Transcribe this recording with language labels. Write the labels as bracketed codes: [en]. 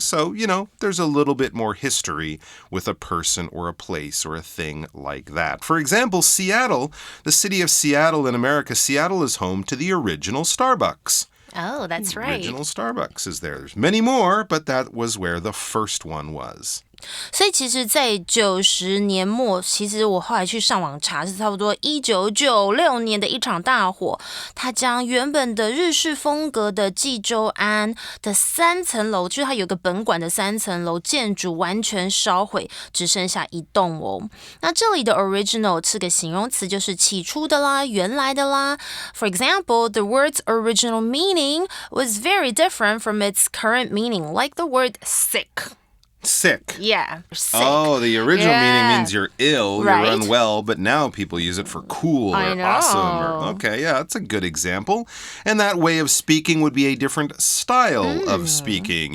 [en] So, there's a little bit more history with a person or a place or a thing like that. For example, Seattle, the city of Seattle in America, Seattle is home to the original Starbucks. Oh, that's right. Original Starbucks is there. There's many more, but that was where the first one was. [zh] 所以其实在90年末，其实我后来去上网查，是差不多1996年的一场大火，它将原本的日式风格的济州安的3层楼，就是它有个本馆的3层楼建筑完全烧毁，只剩下一栋哦。那这里的 original 是个形容词，就是起初的啦，原来的啦。 [en] For example, the word's original meaning was very different from its current meaning, like the word sick.Sick. Yeah, sick. Oh, the original meaning means you're ill, right? You're unwell, but now people use it for cool or awesome. Okay, yeah, that's a good example. And that way of speaking would be a different style of speaking.